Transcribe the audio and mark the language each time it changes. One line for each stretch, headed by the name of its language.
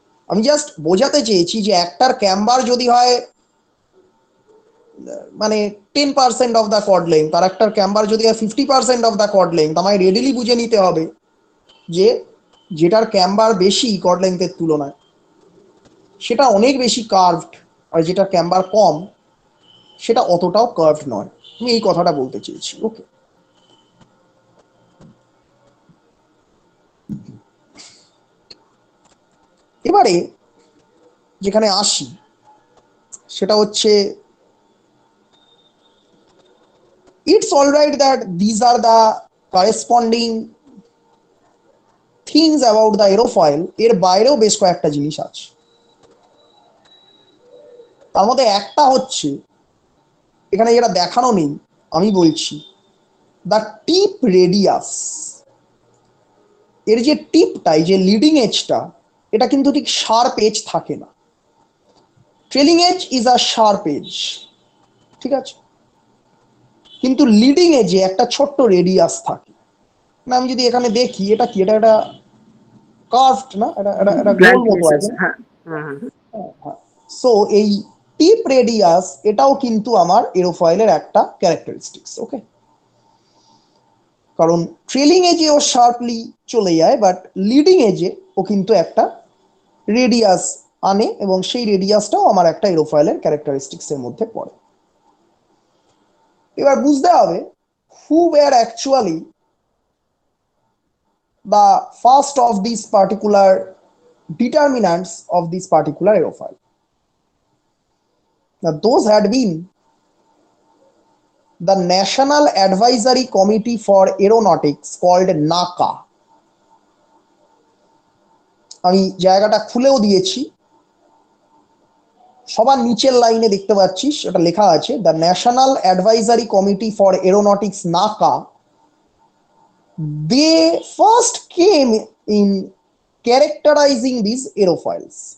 Bangla: আমি জাস্ট বোঝাতে চেয়েছি যে একটার ক্যাম্বার যদি হয় মানে 10%
English: of the chord length,
Bangla: আর একটার ক্যাম্বার যদি হয় 50% অফ দ্য কর্ড লেন্থ, আমায় রেডিলি বুঝে নিতে হবে যে যেটার ক্যাম্বার বেশি কর্ড লেন্থের তুলনায় সেটা অনেক বেশি কার্ভড, আর যেটা ক্যাম্বার কম সেটা অতটাও কার্ভড নয়। আমি এই কথাটা বলতে চেয়েছি। ওকে, এবারে যেখানে আসি সেটা হচ্ছে
English: it's all right that these are the corresponding things about the aerofoil।
Bangla: এর বাইরেও বেশ কয়েকটা জিনিস আছে। তার মধ্যে একটা হচ্ছে এখানে যেটা দেখানো নেই, আমি বলছি দ্য টিপ রেডিয়াস। এর যে টিপটাই, যে লিডিং এজটা, এটা কিন্তু ঠিক শার্প এজ থাকে না।
English: trailing edge is a sharp edge,
Bangla: ঠিক আছে, কিন্তু লিডিং এজে একটা ছোট্ট রেডিয়াস থাকে। না আমি যদি এখানে দেখি এটা কি, এটা একটা কার্ভড না, এটা গোল মতো আছে। সো এই টিপ রেডিয়াস এটাও কিন্তু আমার এরোফয়েলের একটা ক্যারেক্টারিস্টিক্স। ওকে, কারণ ট্রেলিং এজে ও শার্পলি চলে যায়, বাট লিডিং এজে ও কিন্তু একটা রেডিয়াস আনে, এবং সেই রেডিয়াসটাও আমার একটা এরোফয়েলের ক্যারেক্টারিস্টিক্স এর মধ্যে পড়ে। এবার বুঝতে হবে
English: who were actually the first of these particular determinants of this particular aerofoil. Now those had been the National Advisory Committee for Aeronautics called NACA.
Bangla: আমি জায়গাটা খুলেও দিয়েছি, সবার নিচের লাইনে দেখতে পাচ্ছিস এটা লেখা আছে the national advisory committee for aeronautics নাকা।
English: They first came in characterising this aerofoils.